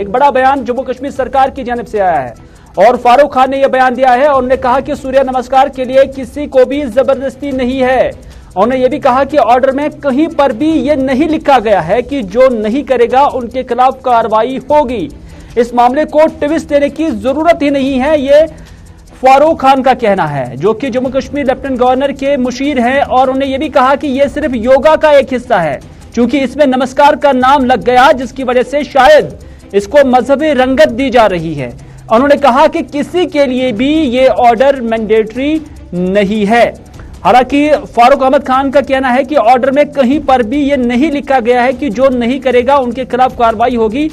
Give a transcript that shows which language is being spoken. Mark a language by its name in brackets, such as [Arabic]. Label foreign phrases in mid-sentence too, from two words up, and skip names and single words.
[Urdu] ایک بڑا بیان جموں کشمیر سرکار کی جانب سے آیا ہے, اور فاروق خان نے یہ بیان دیا ہے, اور انہوں نے کہا کہ سوریہ نمسکار کے لیے کسی کو بھی زبردستی نہیں ہے. انہوں نے یہ بھی کہا کہ آرڈر میں کہیں پر بھی یہ نہیں لکھا گیا ہے کہ جو نہیں کرے گا ان کے خلاف کارروائی ہوگی. اس معاملے کو ٹوسٹ دینے کی ضرورت ہی نہیں ہے, یہ فاروق خان کا کہنا ہے, جو کہ جموں کشمیر [English] Lieutenant Governor [Urdu] کے مشیر ہیں. اور انہوں نے یہ بھی کہا کہ یہ صرف یوگا کا ایک حصہ ہے, چونکہ اس میں نمسکار کا نام لگ گیا, جس کی وجہ سے شاید اس کو مذہبی رنگت دی جا رہی ہے. انہوں نے کہا کہ کسی کے لیے بھی یہ آرڈر مینڈیٹری نہیں ہے. حالانکہ فاروق احمد خان کا کہنا ہے کہ آرڈر میں کہیں پر بھی یہ نہیں لکھا گیا ہے کہ جو نہیں کرے گا ان کے خلاف کارروائی ہوگی.